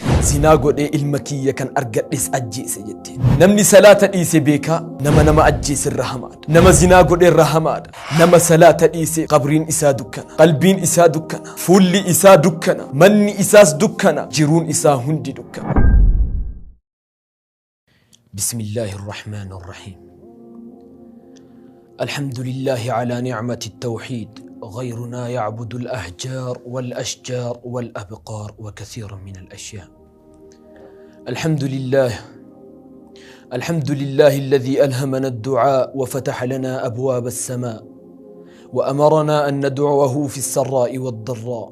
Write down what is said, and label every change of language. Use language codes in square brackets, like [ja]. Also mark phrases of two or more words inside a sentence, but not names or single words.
[om] zinaa godhee ilma kiyya kan argadhes ajjeese jette. Namni salaata dhiise beeka nama ajjeese irra hamaadha. Nama zinaa godhee irra hamaadha. Nama salaata dhiise qabriin isaa dukkana, qalbiin isaa dukkana, fuulli isaa dukkana, manni isaas dukkana, jiruun isaa hundi dukkana. [ar] بسم الله الرحمن الرحيم. الحمد لله على نعمة التوحيد. غيرنا يعبد الأحجار والأشجار والأبقار وكثيرا من الأشياء. الحمد لله الذي ألهمنا الدعاء وفتح لنا أبواب السماء وأمرنا أن ندعوه في السراء والضراء.